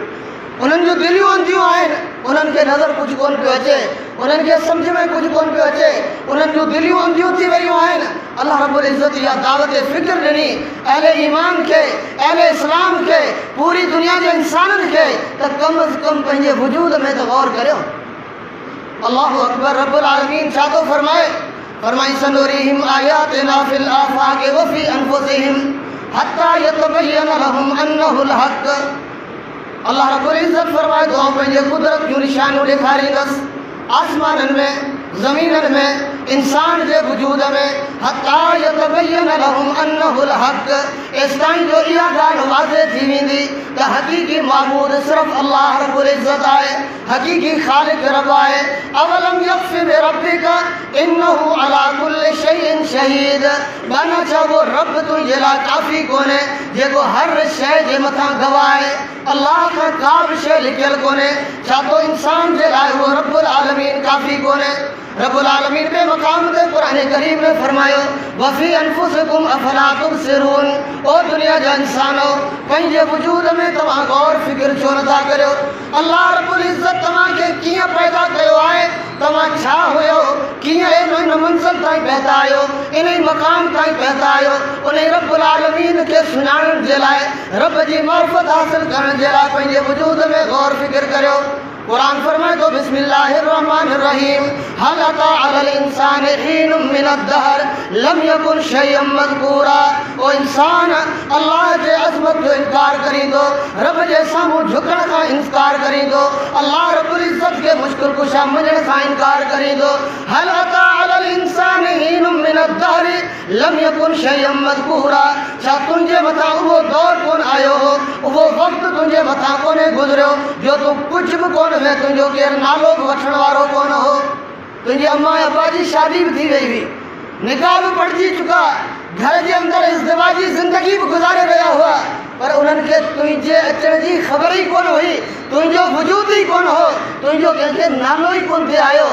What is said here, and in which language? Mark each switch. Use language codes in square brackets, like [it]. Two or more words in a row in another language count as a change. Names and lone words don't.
[sd] उन्हनि जूं दिलियूं अंधियूं आहिनि, उन्हनि खे नज़र कुझु कोन पियो अचे, उन्हनि खे सम्झ में कुझु कोन पियो अचे, उन्हनि जूं दिलियूं अंधियूं थी वियूं आहिनि। अल्लाह रब्बुल इज़्ज़त इहा दावत फ़िक्र ॾिनी अहले ईमान खे, अहले इस्लाम खे, पूरी दुनिया जे इंसाननि खे त कम अज़ कम पंहिंजे वजूद में त गौर करियो। [ar] الله أكبر. [sd] रब्बुल आलमीन छा थो फरमाए? [ar] फरमाई سنريهم آياتنا في الآفاق وفي أنفسهم حتى يتبين لهم أنه الحق. [sd] अल्लाह रब्बुल इज़्ज़त फरमाए थो पंहिंजे कुदरत जूं निशानियूं ॾेखारींदसि आसमाननि में, ज़मीननि में, इंसान जे वजूद में, [ar] حتى يتبين لهم أنه الحق, [sd] एसिताईं जो इहा ॻाल्हि वाज़े थी वेंदी त हक़ीक़ी माबूद सिर्फ़ु अल्लाह रब्बुल इज़्ज़त आहे, हक़ीक़ी ख़ालिक़ रब आहे। [ar] أولم يكف بربك أنه على كل شيء شهيد. [sd] माना छा वो रब तुंहिंजे लाइ काफ़ी कोन्हे जेको हर शइ जे मथां गवाह आहे? अल्लाह खां का बि शइ लिखियल कोन्हे। छा तो इंसान जे लाइ उहो रब्बुल आलमीन काफ़ी कोन्हे? रब्बुल आलमीन बे मक़ाम ते क़ुरान करीम में फरमायो [ar] وفي أنفسكم أفلا تبصرون. [sd] ओ दुनिया जा इंसानो, पंहिंजे वजूद में तव्हां गौर फ़िक्र छो नथा करियो? अल्लाह रब्बुल इज़्ज़त तव्हांखे कीअं पैदा कयो आहे? तव्हां छा हुयो? कीअं इन मंज़िल ताईं पहुता आहियो? इन मक़ाम ताईं पहुता आहियो? उन रब्बुल आलमीन खे सुञाणण जे लाइ, रब जी मारिफत हासिल करण जे लाइ पंहिंजे वजूद में गौर फ़िक्र करियो। कुरान फरमाए तो [ar] بسم الله الرحمن الرحيم هل أتى على الإنسان حين من الدهر لم يكن شيئا مذكورا. [sd] ओ इंसान अल्लाह जे अज़मत जो इनकार करींदो, रब जे साम्हूं झुकण खां इनकार करींदो, अल्लाह रब्बुल इज़्ज़त खे मुश्किल कुशा मञण खां इनकार करींदो। [ar] هل أتى على الإنسان حين من الدهر لم يكن شيئا مذكورا. [sd] छा तुंहिंजे मथां उहो दौर कोन आयो हो, उहो वक़्तु तुंहिंजे मथां कोन्हे गुज़रियो जो तूं कुझु बि कोन में तुंहिंजो केरु नालो बि वठण वारो कोन हो? तुंहिंजे अम्मा अब्बा जी शादी बि थी वई हुई, निकाह बि पढ़जी चुका, घर जे अंदरि इज़्दिवाजी ज़िंदगी बि गुज़ारे रहिया हुआ, पर उन्हनि खे तुंहिंजे अचण जी ख़बर ई कोन हुई, तुंहिंजो वजूद ई कोन हो, तुंहिंजो कंहिंखे नालो ई कोन थिए आयो।